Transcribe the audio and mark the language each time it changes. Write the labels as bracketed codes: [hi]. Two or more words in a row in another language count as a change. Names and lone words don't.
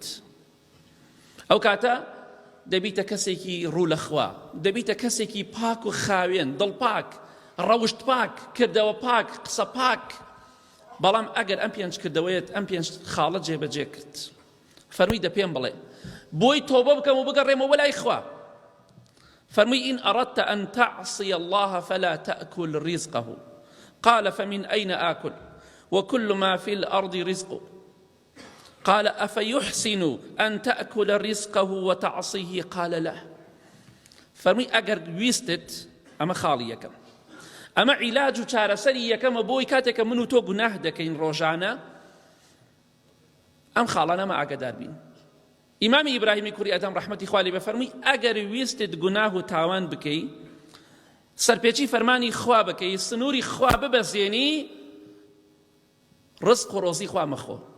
[ckb] ئەو کاتە دەبیتە کەسێکی ڕوو لە خوا، دەبیتە کەسێکی پاک و خاوێن، دڵ پاک، ڕەوشت پاک، کردەوە پاک، قسە پاک. بەڵام ئەگەر ئەم پێنج کردەوەیەت ئەم پێنج خاڵە جێبەجێ کرد، فەرمووی دە پێم بڵێ بۆی تۆبە بکەم و بگەڕێمەوە لای خوا. فەرمووی: [ar] إن أردت أن تعصي الله فلا تأكل رزقه. قال: فمن أين آكل وكل ما في الأرض رزقه. قال: أفيحسن أن تأكل رزقه وتعصيه؟ قال: لا. [ckb] فەرمووی ئەگەر ویستت، ئەمە خاڵی یەکەم، ئەمە عیلاج و چارەسەری یەکەمە بۆی کاتێکە من و تۆ گوناه دەکەین ڕۆژانە، ئەم خاڵانەمە ئاگادار بین. ئیمامی ئیبراهیمی کوڕی ئەدەم ڕەحمەتی خوا لێ بێ فەرمووی: ئەگەر ویستت گوناه و تاوان بکەی، سەرپێچی فەرمانی خوا بکەی، سنووری خوا ببەزێنی، ڕزق و ڕۆزی خوا مەخۆ.